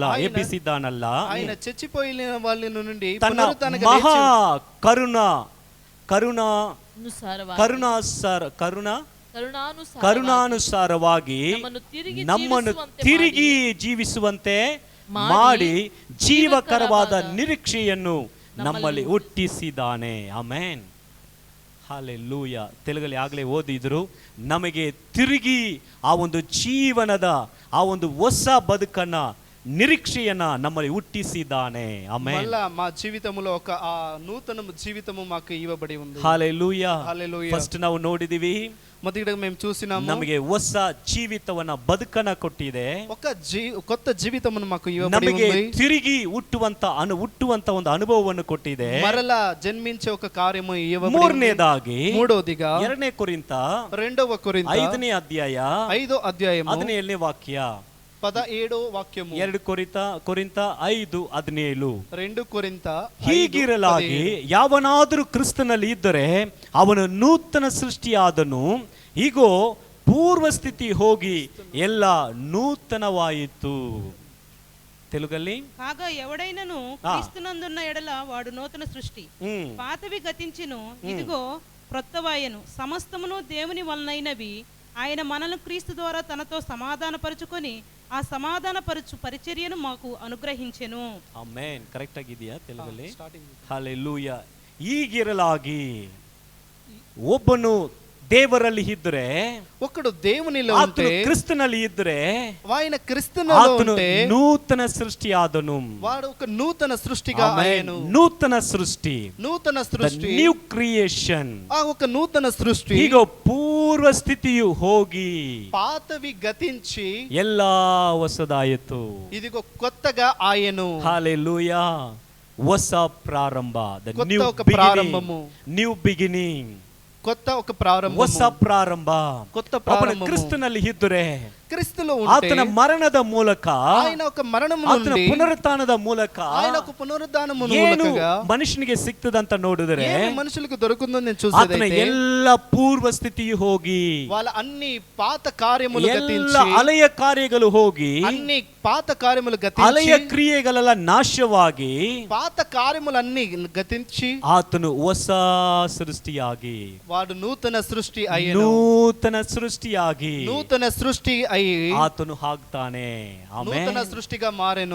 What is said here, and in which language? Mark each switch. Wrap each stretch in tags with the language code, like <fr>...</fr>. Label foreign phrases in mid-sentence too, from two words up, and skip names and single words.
<te>ఆయన చచ్చిపోయిన వాళ్ళ నుండి</te> <kn>ತನ್ನ</kn> <te>పునరుత్థానగా</te> <kn>ಮಹಾ</kn> <te>లేచి</te> <kn>ಕರುಣಾನುಸಾರವಾಗಿ ನಮ್ಮನ್ನು ತಿರುಗಿ ಜೀವಿಸುವಂತೆ ಮಾಡಿ ಜೀವಕರವಾದ ನಿರೀಕ್ಷೆಯನ್ನು ನಮ್ಮಲ್ಲಿ ಹುಟ್ಟಿಸಿದ್ದಾನೆ. ಆಮೆನ್. ಹಲ್ಲೆಲೂಯ. ತೆಲುಗಲ್ಲಿ ಆಗಲೇ ಓದಿದ್ರು, ನಮಗೆ ತಿರುಗಿ ಆ ಒಂದು ಜೀವನದ ಆ ಒಂದು ಹೊಸ ಬದುಕನ್ನ ನಿರೀಕ್ಷೆಯನ್ನ ನಮ್ಮಲ್ಲಿ ಹುಟ್ಟಿಸಿದ್ದಾನೆ.</kn> <te>ఆమేన్. మళ్ళా మా జీవితములో ఒక ఆ నూతన జీవితము మాకు ఇవ్వబడి ఉంది. హల్లెలూయా. హల్లెలూయా.</te> <kn>ಫಸ್ಟ್ ನಾವು ನೋಡಿದೀವಿ,</kn> <te>మొదటిగా మేము చూసినాము,</te> <kn>ನಮಗೆ ಹೊಸ ಜೀವಿತವನ್ನ ಬದುಕನ್ನ ಕೊಟ್ಟಿದೆ.</kn> <te>ఒక కొత్త జీవితమును మాకు ఇవ్వబడి ఉంది.</te> <kn>ನಮಗೆ ತಿರುಗಿ ಹುಟ್ಟುವಂತ ಒಂದು ಅನುಭವವನ್ನು ಕೊಟ್ಟಿದೆ.</kn> <te>మరలా జన్మించే ఒక కార్యము ఇవ్వబడి ఉంది.</te> <kn>ಮೂರನೇದಾಗಿ,</kn> <te>మూడోదిగా</te> <kn>2ನೇ ಕೊರಿಂಥ</kn> <te>2వ కొరింథ</te> <kn>5ನೇ ಅಧ್ಯಾಯ</kn> <te>5వ అధ్యాయము</te> <kn>17ನೇ ವಾಕ್ಯ,</kn> <te>17వ వాక్యము.</te> <kn>2 ಕೊರಿಂಥ 5:17. 2 ಕೊರಿಂಥ ಹೀಗಿರಲಾಗಿ ಯಾವನಾದರೂ ಕ್ರಿಸ್ತನಲ್ಲಿ ಇದ್ದರೆ ಅವನು ನೂತನ ಸೃಷ್ಟಿಯಾದನು, ಈಗೋ ಪೂರ್ವ ಸ್ಥಿತಿ ಹೋಗಿ ಎಲ್ಲ నూతనವಾಯಿತು. తెలుగಲ್ಲಿ</kn> <te>కాగా ఎవడైనను క్రీస్తునందున్న ఎడల వాడు నూతన సృష్టి, పాతవి గతించెను, ఇదిగో క్రొత్తవాయెను. సమస్తమును దేవుని వలనైనవి. ఆయన మనల్ని క్రీస్తు ద్వారా తనతో సమాధానపరుచుకొని ఆ సమాధానపరచు పరిచర్యను మాకు అనుగ్రహించెను.</te> <kn>ಆಮೆನ್. ಕರೆಕ್ಟ್ ಆಗಿದೆಯಾ తెలుగಲ್ಲಿ? ಹಲ್ಲೆಲೂಯಾ. ಹೀಗಿರಲಾಗಿ ಒಬ್ಬನು ದೇವರಲ್ಲಿ ಇದ್ದರೆ,</kn> <te>ఒకడు దేవునిలో ఉంటే, క్రిస్తుನಲ್ಲಿ ఇద్ದರೆ, ఆయన క్రిస్తునిలో ఉంటే నూతన సృష్టి ఆదను. వాడు ఒక నూతన సృష్టిగా అయ్యను. నూతన సృష్టి, నూతన సృష్టి,</te> <en>New creation.</en> <te>ఆ ఒక నూతన సృష్టి.</te> <kn>ಈಗ ಪೂರ್ವ ಸ್ಥಿತಿಯು ಹೋಗಿ</kn> <te>పాతవి గతించి</te> <kn>ಎಲ್ಲ ಹೊಸದಾಯಿತು.</kn> <te>ఇదిగో కొత్తగా ఆయను. హల్లెలూయా.</te> <kn>ಹೊಸ ಪ್ರಾರಂಭ,</kn> <te>కొత్త ఒక ప్రారంభము,</te> <en>New beginning.</en> <te>కొత్త ఒక ప్రారంభము,</te> <kn>ಹೊಸ ಪ್ರಾರಂಭ.</kn> <te>కొత్త ప్రారంభము.</te> <kn>ಕ್ರಿಸ್ತನಲ್ಲಿ ಇದ್ದರೆ,</kn> <te>క్రీస్తులో</te> <kn>ಆತನ ಮರಣದ ಮೂಲಕ,</kn> <te>ఆయన ఒక మరణము</te> <kn>ಆತನ</kn> <te>నుండి,</te> <kn>ಪುನರುತ್ಥಾನದ ಮೂಲಕ</kn> <te>ఆయన ఒక పునరుద్ధానము</te> <kn>ಏನು ಮೂಲಕగా ಮನುಷ್ಯನಿಗೆ ಸಿಕ್ತದಂತ ನೋಡಿದರೆ,</kn> <te>ఏమి మనుషులకు దొరుకుతుందో నేను</te> <kn>ಆತನ</kn> <te>చూసేదైతే</te> <kn>ಎಲ್ಲ ಪೂರ್ವ ಸ್ಥಿತಿಯು ಹೋಗಿ,</kn> <te>వాళ్ళ అన్ని పాత కార్యములు</te> <kn>ಎಲ್ಲ</kn> <te>గతించి,</te> <kn>ಹಳೆಯ ಕಾರ್ಯಗಳು ಹೋಗಿ,</kn> <te>అన్ని పాత కార్యములు</te> <kn>ಹಳೆಯ</kn> <te>గతించి,</te> <kn>ಕ್ರಿಯೆಗಳೆಲ್ಲ ನಾಶವಾಗಿ,</kn> <te>పాత కార్యములన్నీ గతించి</te> <kn>ಆತನು ಹೊಸ ಸೃಷ್ಟಿಯಾಗಿ,</kn> <te>వాడు నూతన సృష్టి అయ్యను.</te> <kn>ನೂತನ ಸೃಷ್ಟಿಯಾಗಿ</kn> <te>నూతన సృష్టి అయి</te> <kn>ಆತನು ಆಗ್ತಾನೆ.</kn> <te>నూతన సృష్టిగా మారెను.</te>